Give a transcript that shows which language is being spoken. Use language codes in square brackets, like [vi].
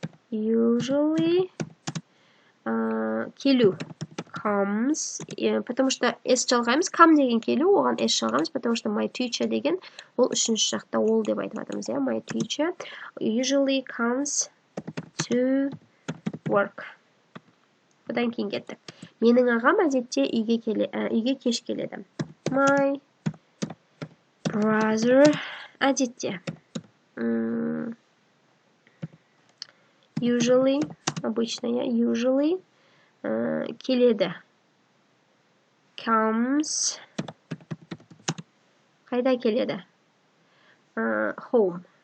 [kk] Usually келу. [en] Comes. [ru] Потому что S [kk] жалғаймыз. Come деген келу, оған S жалғаймыз. [ru] Потому что [en] my teacher [kk] деген ол үшінші жақта ол деп айтып жатырмыз. [en] My teacher usually comes to work. [kk] Одан кейін кеттік. Менің ағам әдетте үйге кеш келеді. [en] My brother [kk] әдетте. [en] Usually, [ru] обычно, [en] usually [kk] келеді. [en] Comes. [kk] Қайда келеді? [en] Home.